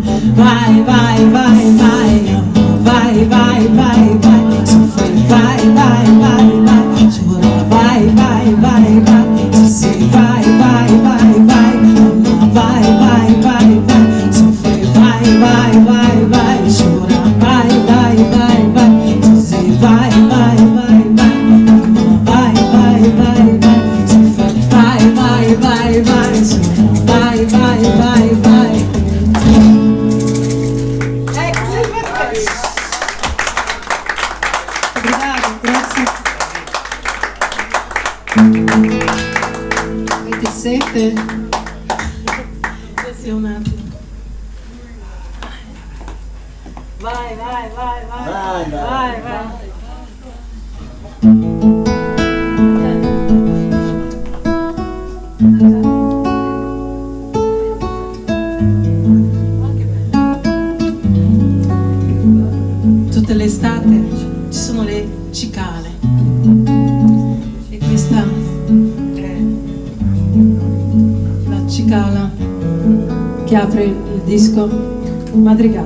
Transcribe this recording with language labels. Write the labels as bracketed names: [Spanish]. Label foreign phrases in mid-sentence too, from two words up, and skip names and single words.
[Portuguese] Vai, vai, vai, vai, amor, vai, vai, vai, vai, sofrer, vai, vai, vai, vai, chorar, vai, vai, vai, vai, dizer, vai, vai, vai, vai, amor, vai, vai, vai, vai, sofrer, vai, vai, vai, vai, chorar, vai, vai, vai, vai, dizer, vai, vai, vai, vai, amor, vai, vai, vai, vai, sofrer, vai, vai, vai, vai, chorar, vai, vai, vai, vai. Obrigada, [Italian] grazie. Avete sete? Sì, un attimo. [Portuguese] Vai, vai, vai, vai, vai, vai. [Italian] Tutte le estate ci sono le cicale e questa è la cicala che apre il disco Madrigallo.